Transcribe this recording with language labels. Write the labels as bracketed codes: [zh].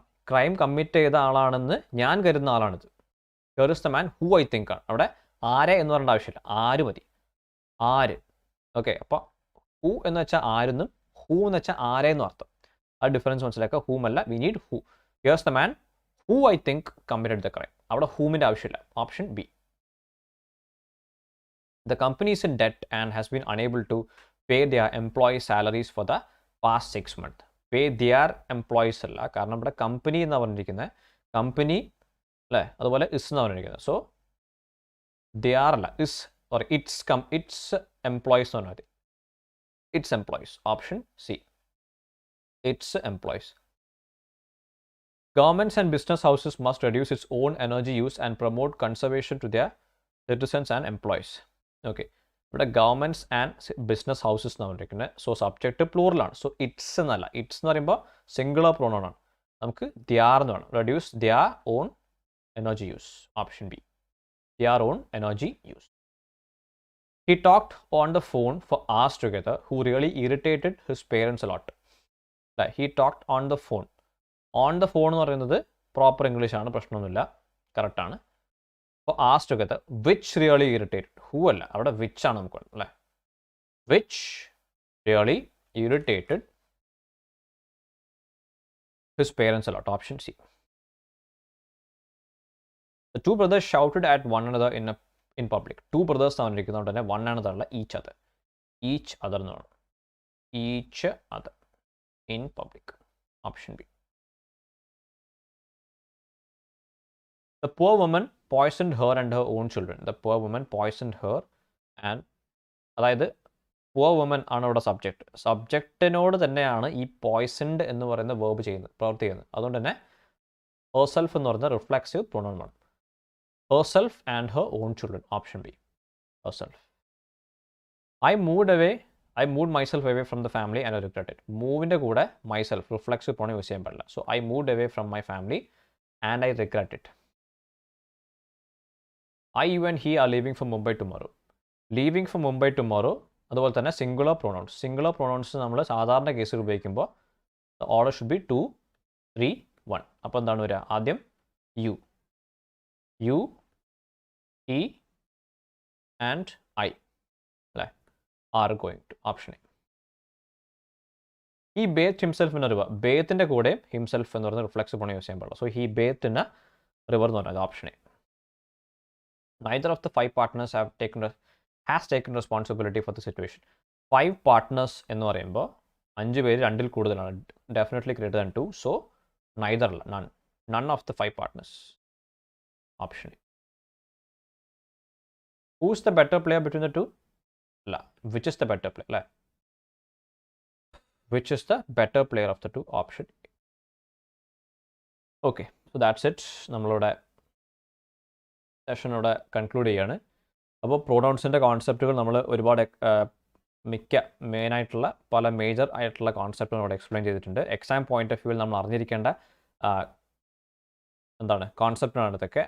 [ml] Crime commit ചെയ്ത ആളാണെന്ന് ഞാൻ കരുതുന്ന ആളാണിത്. [en] here is the man who I think [ml] ആണ്. അവിടെ ആരെ എന്ന് പറയേണ്ട ആവശ്യമില്ല, ആര് മതി. ആര്. ഓക്കെ, അപ്പോൾ ഹൂ എന്ന് വെച്ചാൽ ആരെന്നും ഹൂ എന്ന് വെച്ചാൽ ആരെന്നും അർത്ഥം. ആ ഡിഫറൻസ് മനസ്സിലാക്കുക. ഹൂം അല്ല, [en] We need who. Here is the man who I think committed the crime. [ml] അവിടെ ഹൂമിൻ്റെ ആവശ്യമില്ല, option B. [en] The company is in debt and has been unable to pay their employee salaries for the past 6 months. Pay their employees [ml] അല്ല, കാരണം ഇവിടെ company എന്നാണ് പറഞ്ഞിരിക്കുന്നത്. Company അല്ലേ, അതുപോലെ is എന്നാണ് പറഞ്ഞിരിക്കുന്നത്. സോ ദിയാർ അല്ല, ഇസ് സോറി [en] it's employees [ml] എന്ന് പറഞ്ഞാൽ it's employees, option C. [en] It's employees. Governments and business houses must reduce its own energy use and promote conservation to their citizens and employees. [ml] Okay, ഇവിടെ governments and business houses എന്ന് പറഞ്ഞിരിക്കുന്നത്. So subject പ്ലൂറലാണ്. So it's എന്നല്ല, it's എന്ന് പറയുമ്പോൾ singular pronoun ആണ്. നമുക്ക് ദിയാർ എന്ന് വേണം. [en] reduce their own energy use, [ml] option B. [en] Their own energy use. He talked on the phone for hours together who really irritated his parents a lot. He talked on the phone. [ml] On the phone എന്ന് പറയുന്നത് proper English ആണ്, പ്രശ്നമൊന്നുമില്ല, കറക്റ്റാണ്. [en] അപ്പോൾ hours together which really irritated. [ml] Who അല്ല, അവിടെ which ആണ് നമുക്ക് വേണ്ടത്, അല്ലേ. [en] which really irritated his parents a lot, [ml] option C. [en] The two brothers shouted at one another in public. Two brothers [ml] ആണ് ഇരിക്കുന്നതുകൊണ്ട് തന്നെ [en] one another അല്ല, each other. Each other [ml] എന്ന് വേണം. [en] Each other in public, option B. The poor woman poisoned her and her own children. The poor woman poisoned her and, അതായത് poor woman ആണ് ഇവിടെ subject. [ml] സബ്ജക്റ്റിനോട് തന്നെയാണ് ഈ പോയ്സൺഡ് എന്ന് പറയുന്ന വേർബ് പ്രവൃത്തി ചെയ്യുന്നത്. അതുകൊണ്ട് തന്നെ herself എന്ന് പറയുന്ന റിഫ്ലെക്സീവ് പ്രൊണൗൺ ആണ്. [en] herself and her own children, option B. herself. I moved myself away from the family and I regret it. [ml] മൂവിൻ്റെ കൂടെ myself റിഫ്ലെക്സീവ് പ്രൊണൗൺ യൂസ് ചെയ്യാൻ പാടില്ല. [en] So I moved away from my family and I regret it. I, you and he are leaving for Mumbai tomorrow. Leaving for Mumbai tomorrow [ml] അതുപോലെ തന്നെ singular pronounce. Singular pronounce നമ്മൾ സാധാരണ കേസിൽ ഉപയോഗിക്കുമ്പോൾ [en] order should be [ml] 2, 3, 1. അപ്പോൾ എന്താണ് വരിക? ആദ്യം [en] You, he and I, അല്ലേ, are going to, option A. he bathed himself in a river. [ml] ബേത്തിൻ്റെ കൂടെ ഹിംസെൽഫ് എന്ന് പറയുന്ന റിഫ്ലെക്സ് പ്രൊണൗൺ യൂസ് ചെയ്യാൻ പാടില്ല. So [en] he bathed in a river [ml] എന്ന് പറയുന്നത് option A. [en] Neither of the 5 partners has taken responsibility for the situation. [ml] 5 partners എന്ന് പറയുമ്പോൾ 5 പേര് 2-ൽ കൂടുതലാണ്, [en] Definitely greater than 2. So neither അല്ല, none of the 5 partners, option A. Who is the better player between the two? അല്ല, which is the better player, അല്ലേ. Which is the better player of the two, option A. Okay, so that's it. [ml] നമ്മളുടെ സെഷനോടെ conclude ചെയ്യാണ്. അപ്പോൾ പ്രൊനൗൺസിൻ്റെ കോൺസെപ്റ്റുകൾ നമ്മൾ ഒരുപാട് മിക്ക മെയിനായിട്ടുള്ള പല മേജർ ആയിട്ടുള്ള കോൺസെപ്റ്റും ഇവിടെ എക്സ്പ്ലെയിൻ ചെയ്തിട്ടുണ്ട്. എക്സാം പോയിന്റ് ഓഫ് വ്യൂവിൽ നമ്മൾ അറിഞ്ഞിരിക്കേണ്ട എന്താണ് കോൺസെപ്റ്റാണ് ഇതൊക്കെ.